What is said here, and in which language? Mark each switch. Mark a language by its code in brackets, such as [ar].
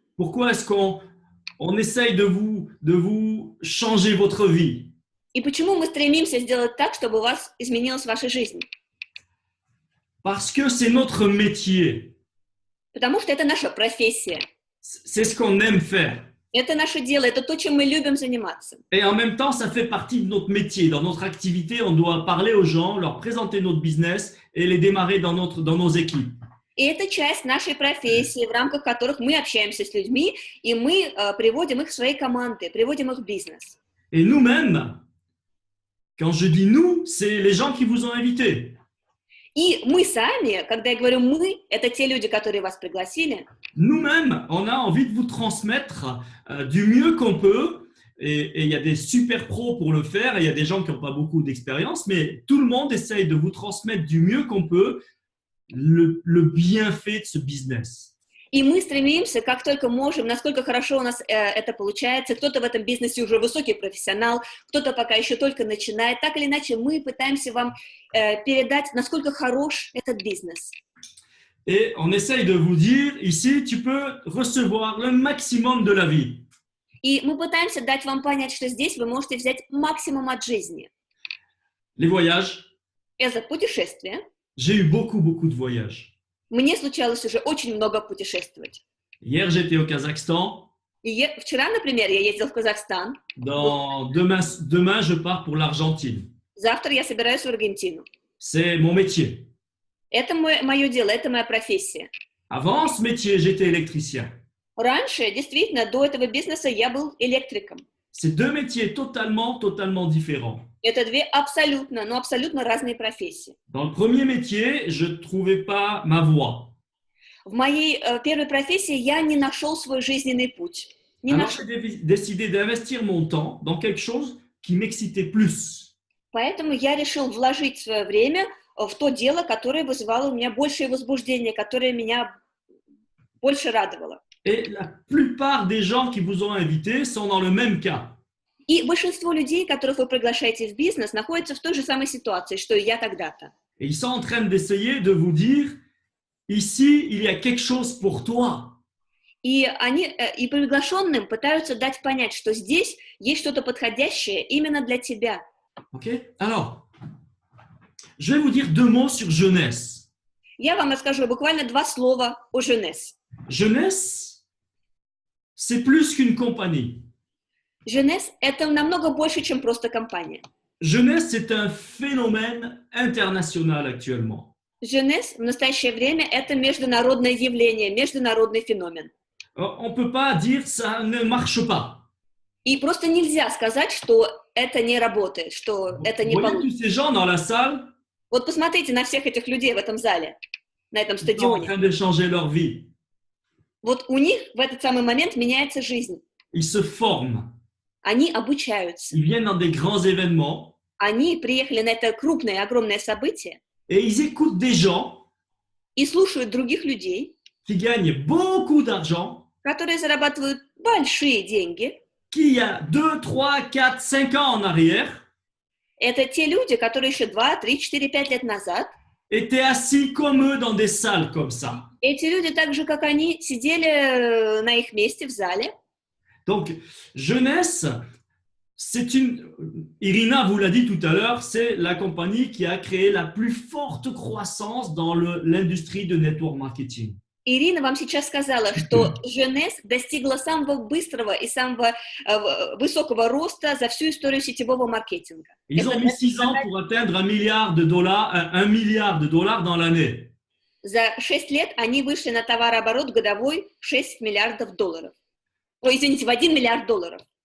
[fr] Pourquoi est-ce qu'on essaye de vous changer votre vie? [ru] И почему мы стремимся сделать так, чтобы у вас изменилась ваша жизнь? [fr] Parce que c'est notre métier. [ru] Потому что это наша профессия. [fr] C'est ce qu'on aime faire. [ru] Это наше дело, это то, чем мы любим заниматься. [fr] Et en même temps, ça fait partie de notre métier. Dans notre activité, on doit parler aux gens, leur présenter notre business et les démarrer dans nos équipes. [ru] И это часть нашей профессии, в рамках которых мы общаемся с людьми, и мы приводим их в свои команды, приводим их в бизнес. [fr] Et nous-mêmes, quand je dis nous, c'est les gens qui vous ont invité. [ru] И мы сами, когда я говорю «мы», это те люди, которые вас пригласили. [fr] Nous-mêmes, on a envie de vous transmettre du mieux qu'on peut. Et il y a des super pros pour le faire. Et il y a des gens qui n'ont pas beaucoup d'expérience. Mais tout le monde essaye de vous transmettre du mieux qu'on peut le bienfait de ce business. [ru] И мы стремимся, как только можем, насколько хорошо у нас это получается. Кто-то в этом бизнесе уже высокий профессионал, кто-то пока еще только начинает. Так или иначе, мы пытаемся вам передать, насколько хорош этот бизнес. [fr] Et on essaye de vous dire, ici, tu peux recevoir le maximum de la vie. [ru] И мы пытаемся дать вам понять, что здесь вы можете взять максимум от жизни. [fr] Les voyages, [ru] Это путешествие. [fr] j'ai eu beaucoup, beaucoup de voyages. [ru] Мне случалось уже очень много путешествовать. [fr] Hier, j'étais au Kazakhstan. [ru] И вчера, например, я ездил в Казахстан. [fr] Demain, je pars pour l'Argentine. [ru] Завтра я собираюсь в Аргентину. [fr] C'est mon métier. [ru] Это мое дело, это моя профессия. [fr] Avant ce métier, j'étais électricien. [ru] Раньше, действительно, до этого бизнеса я был электриком. [fr] C'est deux métiers totalement différents. [ru] Это две абсолютно, но абсолютно разные профессии. [fr] Dans le premier métier, je ne trouvais pas ma voie. [ru] В моей первой профессии я не нашел свой жизненный путь. [fr] Alors, j'ai décidé d'investir mon temps dans quelque chose qui m'excitait plus. [ru] Поэтому я решил вложить свое время в то дело, которое вызывало у меня большее возбуждение, которое меня больше радовало. [fr] Et la plupart des gens qui vous ont invité sont dans le même cas. [ru] И большинство людей, которых вы приглашаете в бизнес, находятся в той же самой ситуации, что и я тогда-то. [fr] Et ils sont en train d'essayer de vous dire, ici, il y a quelque chose pour toi. [ru] И приглашенным пытаются дать понять, что здесь есть что-то подходящее именно для тебя. Ok? [fr] Alors, je vais vous dire deux mots sur jeunesse. [ru] Я вам расскажу буквально 2 слова о Jeunesse. [fr] Jeunesse, c'est plus qu'une compagnie. [ru] Jeunesse – это намного больше, чем просто компания. [fr] Jeunesse, c'est un phénomène international actuellement. [ru] Jeunesse в настоящее время – это международное явление, международный феномен. [fr] On ne peut pas dire ça ne marche pas. [ru] И просто нельзя сказать, что это не работает, что это не [fr] Vous voyez [ru] получится. [fr] tous ces gens dans la salle, [ru] Вот посмотрите на всех этих людей в этом зале, на этом [fr] ils sont en [ru] стадионе. [fr] train de changer leur vie. [ru] Вот у них в этот самый момент меняется жизнь. [fr] Ils se forment. [ru] Они обучаются. [fr] Ils viennent dans des grands événements [ru] Они приехали на это крупное, огромное событие [fr] et ils écoutent des gens [ru] и слушают других людей, [fr] qui gagnent beaucoup d'argent, [ru] которые зарабатывают большие деньги. [fr] qui, il y a 2, 3, 4, 5 ans en arrière, [ru] Это те люди, которые еще 2, 3, 4, 5 лет назад, [fr] étaient assis comme eux dans des salles comme ça. [ru] эти люди, так же, как они, сидели на их месте в зале. [fr] Donc, jeunesse, c'est une... Irina vous l'a dit tout à l'heure, c'est la compagnie qui a créé la plus forte croissance dans l'industrie de network marketing. [ru] Ирина вам сейчас сказала, что Jeunesse достигла самого быстрого и самого высокого роста за всю историю сетевого маркетинга. [fr] Ils ont mis 6 ans pour atteindre $1 milliard, $1 milliard dans l'année. [ru] За 6 лет они вышли на товарооборот годовой 6 миллиардов долларов. Ой, извините, в 1 миллиард долларов.